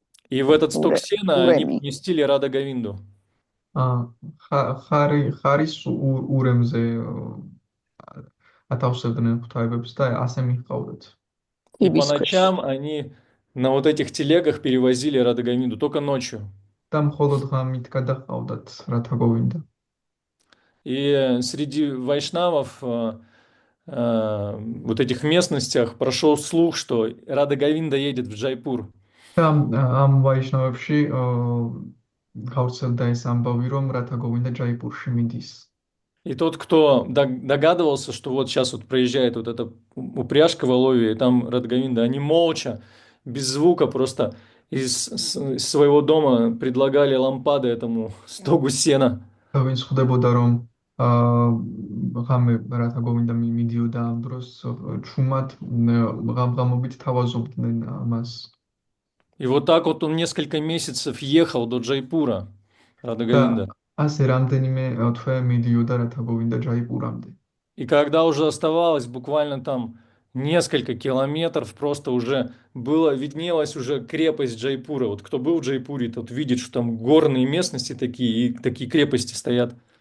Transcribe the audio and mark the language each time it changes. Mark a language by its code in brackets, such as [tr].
[ru] И в этот сток сена они поместили Рада Говинду. [ka] ხარის ურემზე ათავსებდნენ ღვთაებებს და ასე მიჰყავდათ. [ru] И по ночам они на вот этих телегах перевозили Рада Говинду, только ночью. [ka] და მხოლოდ ღამით გადაჰყავდათ რათა გოვინდა. [ru] И среди вайшнавов вот этих местностях прошел слух, что Рада Говинда едет в Джайпур. [ka] და ამ ვაიშნავებში გავრცელდა ეს ამბავი, რომ რათა გოვინდა ჯაიპურში მიდის. [ru] И тот, кто догадывался, что вот сейчас вот проезжает вот эта упряжка Воловья, и там Рада Говинда, они молча, без звука, просто из своего дома предлагали лампады этому стогу сена. [ka] ვინც ხვდებოდა, რომ ღამე რათა გოვინდა მიდიოდა ამ დროს ჩუმად ღამღამობით თავაზობდნენ მას. [ru] И вот так вот он несколько месяцев ехал до Джайпура, Рада Говинда. [ka] ასე რამდენიმე თვე მიდიოდა რათა გოვინდა ჯაიპურამდე. [ru] И когда уже оставалось буквально там несколько километров, просто уже виднелась уже крепость Джайпура. Вот кто был в Джайпуре, тот видит, что там горные местности такие, и такие крепости стоят.